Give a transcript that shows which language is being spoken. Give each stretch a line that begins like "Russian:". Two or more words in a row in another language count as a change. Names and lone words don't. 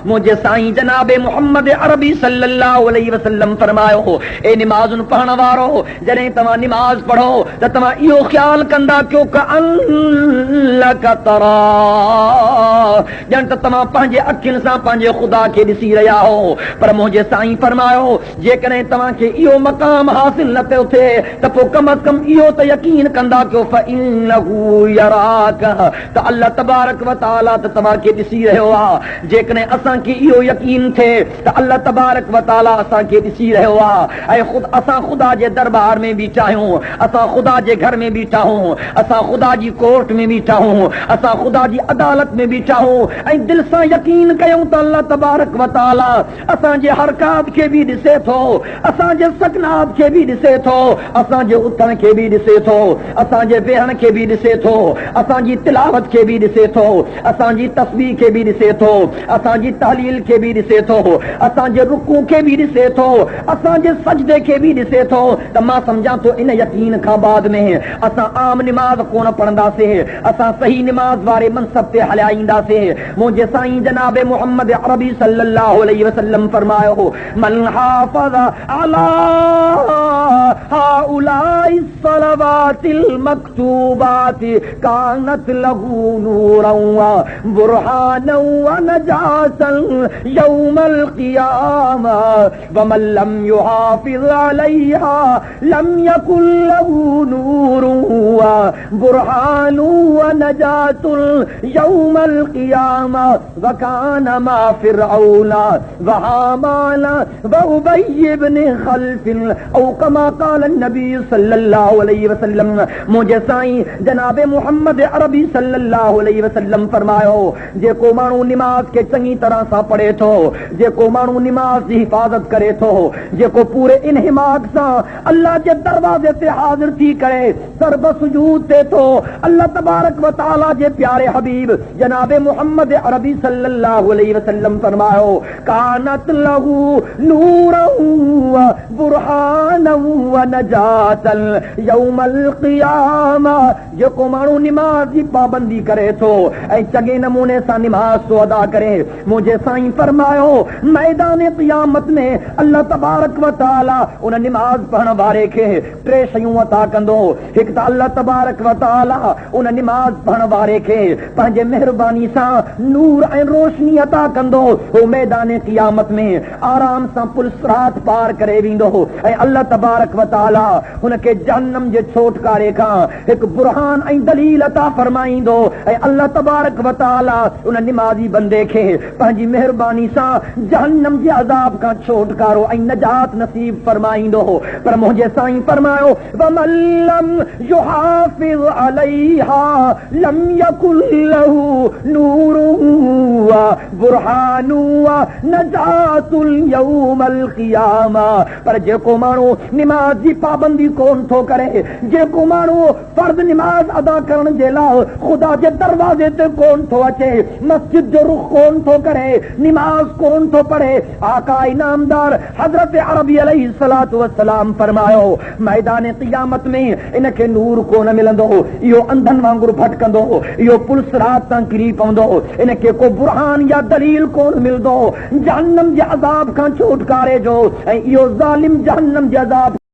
Sindhi: मुंहिंजे साईं जनाब मोहम्मद अरबी
Arabic: صلى الله عليه وسلم
Sindhi: फरमायो ए निमाज़ुनि पढ़ण वारो, जॾहिं तव्हां निमाज़ पढ़ो त तव्हां इहो ख़्यालु कंदा कयो त अल्लाह का तराह ॼण त तव्हां पंहिंजे अखियुनि सां पंहिंजे ख़ुदा खे ॾिसी रहिया हो। पर मुंहिंजे साईं फरमायो जेकॾहिं तव्हांखे इहो मक़ाम हासिल न पियो थिए त पोइ कम अज़ कम इहो त यकीन कंदा कयो
Arabic: فإنه يراك,
Sindhi: त
Arabic: الله تبارك وتعالى
Sindhi: त तव्हांखे ॾिसी रहियो आहे। जेकॾहिं असांखे इहो यकीन थिए त
Arabic: الله تبارك وتعالى
Sindhi: असांखे ॾिसी रहियो आहे ऐं असां ख़ुदा जे दरबार में बीठा आहियूं, असां ख़ुदा जे घर में बीठा आहियूं, असां ख़ुदा जी कोर्ट में बीठा आहियूं, असां ख़ुदा जी अदालत में बीठा आहियूं ऐं दिलि सां यकीन कयूं त
Arabic: الله تبارك وتعالى
Sindhi: असांजे हरकात खे बि ॾिसे थो, असांजे सकनात खे बि ॾिसे थो, असांजे उथण खे बि ॾिसे थो, असांजे वेहण खे बि ॾिसे थो, असांजी तिलावत खे बि ॾिसे थो, असांजी तस्बीह खे बि ॾिसे थो, असांजी तहलील खे बि ॾिसे थो, असांजे रुकू खे बि ॾिसे थो, असांजे सजदे खे बि ॾिसे थो। त मां सम्झां थो इन यकीन खां बाद में असां आम निमाज़ कोन पढ़ंदासीं, असां सही निमाज़ वारे मनसब ते हलिया ईंदासीं। मुंहिंजे साईं जनाब मोहम्मद अरबी
Arabic: صلى الله عليه وسلم फरमायो من حافظ على هؤلاء الصلوات المكتوبات كانت له نورا وبرهانا ونجاة يوم القيامة ومن لم يحافظ عليها لم يكن له نور وبرهان ونجاة يوم القيامة وكان مع فرعون وهامان وأبي بن خلف أو كما قال النبي صلى الله عليه وسلم.
Sindhi: मुंहिंजे साईं जनाब मोहम्मद अरबी
Arabic: صلى الله عليه وسلم
Sindhi: फरमायो जेको माण्हू निमाज़ खे चङी तरह सां पढ़े थो, जेको माण्हू निमाज़ जी हिफ़ाज़त करे थो, जेको पूरे इन्हिमाक सां अल्लाह जे दरवाज़े ते हाज़िर थी करे सर्ब सुजूद ते थो,
Arabic: الله تبارك وتعالى
Sindhi: जे प्यारे हबीब जनाब मोहम्मद अरबी
Arabic: صلى الله عليه وسلم
Sindhi: फरमायो
Arabic: كانت له نورا وبرهانا ونجاة يوم القيامة.
Sindhi: जेको माण्हू निमाज़ जी पाबंदी करे थो ऐं चङे नमूने सां निमाज़ तो अदा करे, मुंहिंजे साईं फरमायो मैदान क़ियामत में
Arabic: الله تبارك وتعالى
Sindhi: उन निमाज़ पढ़ण वारे खे टे शयूं अता कंदो। हिकु त
Arabic: الله تبارك وتعالى
Sindhi: उन निमाज़ पढ़ण वारे खे पंहिंजे महिरबानी सां नूर ऐं रोशनी अता कंदो। हो मैदान क़ियामत में आराम सां पुल सिरात पार करे वेंदो ऐं
Arabic: الله تبارك وتعالى
Sindhi: हुनखे जहन्नम जे छोटकारे खां हिकु बुरहान ऐं दलील अता फरमाईंदो ऐं
Arabic: الله تبارك وتعالى
Sindhi: उन निमाज़ी बंदे खे पंहिंजी महिरबानी सां जहन्नम जे अज़ाब खां छोटकारो ऐं नजात नसीब फरमाईंदो। पर मुंहिंजे साईं फरमायो
Arabic: ومن لم يحافظ عليها لم يكن له نور وبرهان ونجاة يوم القيامة.
Sindhi: पर जेको माण्हू निमाज़ जी पाबंदी कोन थो करे, जेको माण्हू फर्ज़ निमाज़ अदा करण जे लाइ ख़ुदा जे दरवाज़े ते कोन थो अचे, मस्जिद जो रुख़ कोन थो करे, निमाज़ कोन थो पढ़े, आका इनामदार हज़रत अरबी
Arabic: عليه الصلاة والسلام
Sindhi: फरमायो मैदान क़ियामत में इनखे नूर कोन मिलंदो, इहो अंधनि वांगुरु भटकंदो, इहो पुल सिरात तां किरी पवंदो, इनखे को बुरहान या दलील कोन मिलंदो जहन्नम जे अज़ाब खां छुटकारे जो ऐं इहो ज़ालिम जहन्नम जे अज़ाब